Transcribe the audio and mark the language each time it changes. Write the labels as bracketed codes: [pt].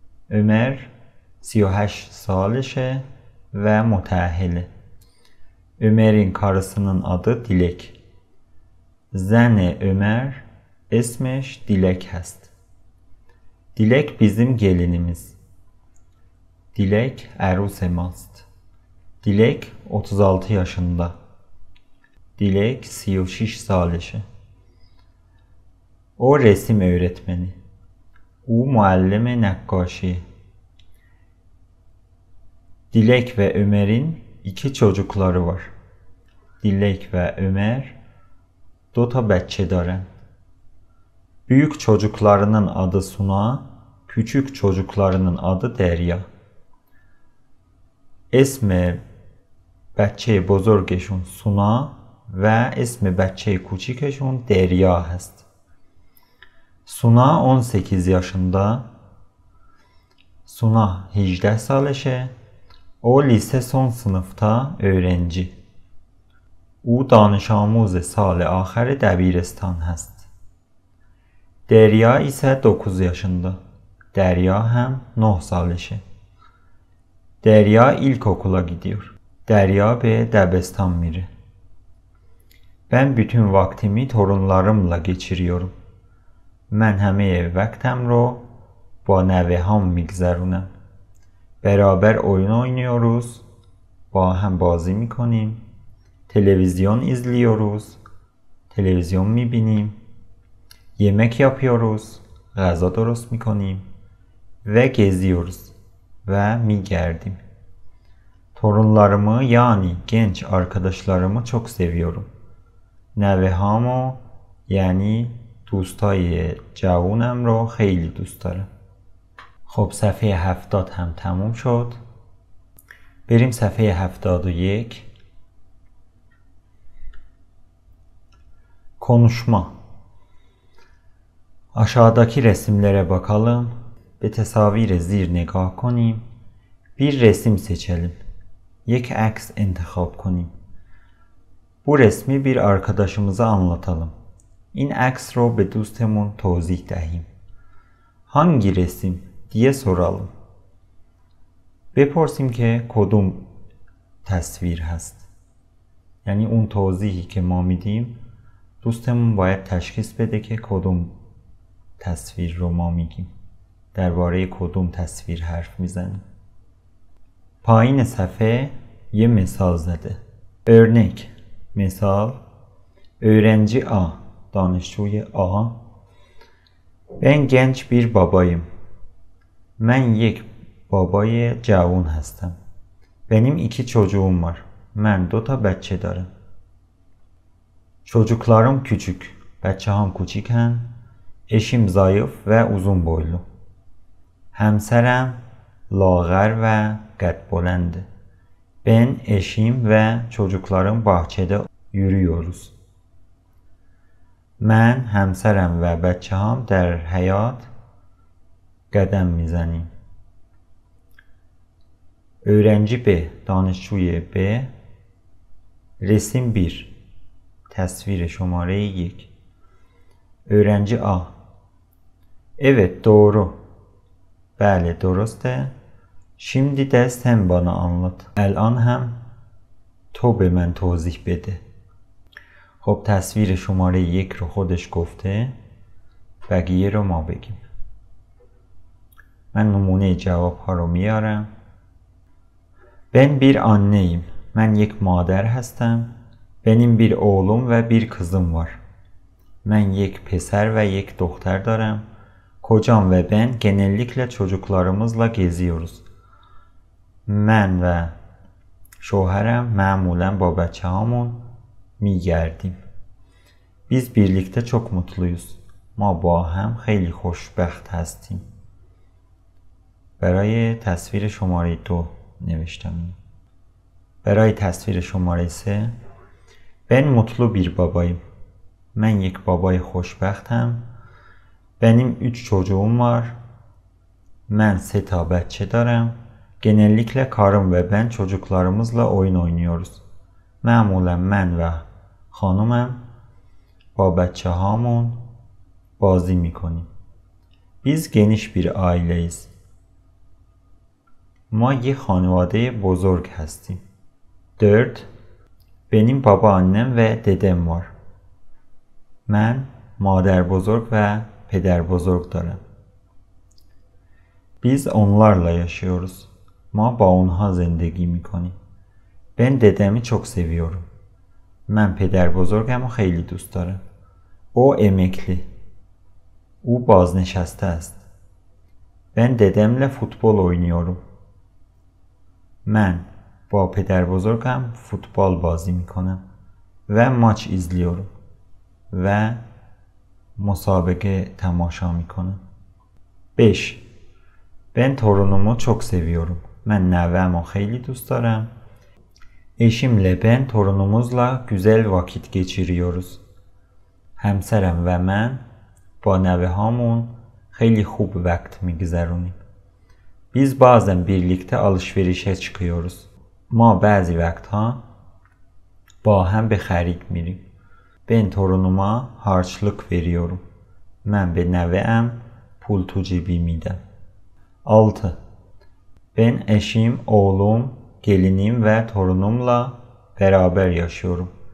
[tr] Ömer 38 [fa] سالشه [tr] ve müteahhili. Ömer'in karısının adı Dilek. [fa] زن Ömer اسمش Dilek هست. [tr] Dilek bizim gelinimiz. [fa] Dilek عروس ماست. [tr] Dilek 36 yaşında. [fa] Dilek 36 سالشه. [tr] O resim öğretmeni. [fa] او معلم نقاشی. [tr] Dilek ve Ömer'in 2 çocukları var. [fa] Dilek ve Ömer دو تا بچه دارن. [tr] Büyük çocuklarının adı Suna, küçük çocuklarının adı Derya. [fa] اسم بچه بزرگشون سونا و اسم بچه کوچیکشون دریا هست. [tr] Suna 18 yaşında. Suna 18 [fa] سالشه. [tr] O lise son sınıfta öğrenci. [fa] او دانش آموز سال آخر دبیرستان هست. [tr] Derya ise 9 yaşında. Derya hem 9 [fa] سالشه. [tr] Derya ilkokula gidiyor. [fa] Derya به دبستان میره. [tr] Ben bütün vaktimi torunlarımla geçiriyorum. [fa] من همه وقتم رو با نوه‌هام میگذرونم. [tr] Beraber oyun oynuyoruz. [fa] با هم بازی میکنیم. [tr] Televizyon izliyoruz. [fa] Televizyon میبینیم. [tr] Yemek yapıyoruz. [fa] غذا درست میکنیم. [tr] Ve geziyoruz. [fa] Ve میگردیم. [tr] Torunlarımı yani genç arkadaşlarımı çok seviyorum. [fa] نوه‌هامو یعنی دوستای جوونم رو خیلی دوست دارم. خب صفحه 70 هم تموم شد. بریم صفحه 71. [tr] Konuşma. Aşağıdaki resimlere bakalım. [fa] به تصاویر زیر نگاه کنیم. [tr] Bir resim seçelim. [fa] یک عکس انتخاب کنیم. [tr] Bu resmi bir arkadaşımıza anlatalım. [fa] این عکس رو به دوستمون توضیح دهیم. [tr] Hangi resim diye soralım. [fa] بپرسیم که کدوم تصویر هست. یعنی اون توضیحی که ما میدیم دوستمون باید تشخیص بده که کدوم تصویر رو ما میگیم. درباره کدوم تصویر حرف میزنیم. پایین صفحه یه مثال زده. [tr] örnek [fa] مثال [tr] öğrenci A, danışçuyu A. Ben genç bir babayım. [fa] من یک بابای جوان هستم. [tr] Benim 2 çocuğum var. [fa] من 2 تا بچه دارم. [tr] Çocuklarım küçük. [fa] بچه‌هام کوچیکن. [tr] Eşim zayıf ve uzun boylu. [fa] همسرم لاغر و قد بلند. [tr] Ben, eşim ve çocuklarım bahçede yürüyoruz. [fa] من، همسرم و بچه‌هام در حیاط قدم میزنیم. [tr] Öğrenci B, danışçuی B. Resim 1. Tasvir şumare 1. Öğrenci A. Evet, doğru. [fa] بله درسته. [tr] Şimdi de sen bana anlat. [fa] الان هم تو به من توضیح بده. خب تصویر شماره 1 رو خودش گفته، بقیه رو ما بگیم. من numuneyi cevap ها رو میارم. [tr] Ben bir anneyim. [fa] Ben یک مادر هستم. [tr] Benim bir oğlum ve bir kızım var. [fa] Ben یک پسر ve یک دختر دارم. [tr] Kocam ve ben genellikle çocuklarımızla geziyoruz. [fa] من و şoherem معمولا با بچه‌هامون میگردیم. [tr] Biz birlikte çok mutluyuz. [fa] ما با هم خیلی خوشبخت هستیم. برای تصویر شماره 2 نوشتم. برای تصویر شماره 3 [tr] Ben mutlu bir babayım. [fa] Ben یک بابای خوشبختم. [tr] Benim 3 çocuğum var. [fa] Ben 3 تا بچه دارم. [tr] Genellikle karım ve ben çocuklarımızla oyun oynuyoruz. [fa] معمولا من و خانومم با بچه هامون بازی میکنیم. [tr] Biz geniş bir aileyiz. [fa] ما یه خانواده بزرگ هستیم. [tr] 4. Benim babaannem ve dedem var. [fa] من مادر بزرگ و پدر بزرگ دارم. [tr] Biz onlarla yaşıyoruz. [fa] ما با اونها زندگی میکنیم. [tr] Ben dedemi çok seviyorum. [fa] من پدر بزرگم رو خیلی دوست دارم. [tr] O emekli. [fa] او بازنشسته است. [tr] Ben dedemle futbol oynuyorum. [fa] من با پدر بزرگم فوتبال بازی میکنم و ماچ [tr] izliyorum [fa] و مسابقه تماشا میکنم. 5. [tr] Ben torunumu çok seviyorum. [fa] Ben nevemi خیلی دوست دارم. [tr] Eşimle ben torunumuzla güzel vakit geçiriyoruz. [fa] همسرم و من با نوه‌هامون خیلی خوب وقت میگذرونیم. [tr] Biz bazen birlikte alışverişe çıkıyoruz. [fa] ما بعضی وقتها با هم به خرید میریم. [tr] Ben torunuma harçlık veriyorum. Ben [fa] به نوه‌ام [tr] pul to cebi میدم. 6. Ben eşim, oğlum, gelinim ve torunumla beraber yaşıyorum.